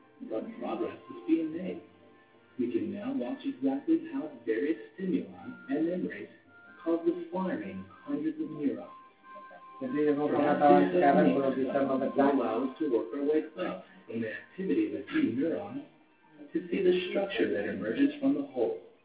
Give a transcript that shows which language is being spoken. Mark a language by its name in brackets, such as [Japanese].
[English] But progress is being made. We can now watch exactly how various stimuli and memories cause the firing hundreds of neurons. [Indonesian] Jadi kalau pengetahuan sekarang belum bisa memecah. [English] To work our way up from the activity of a few neurons to see the structure that emerges from the whole.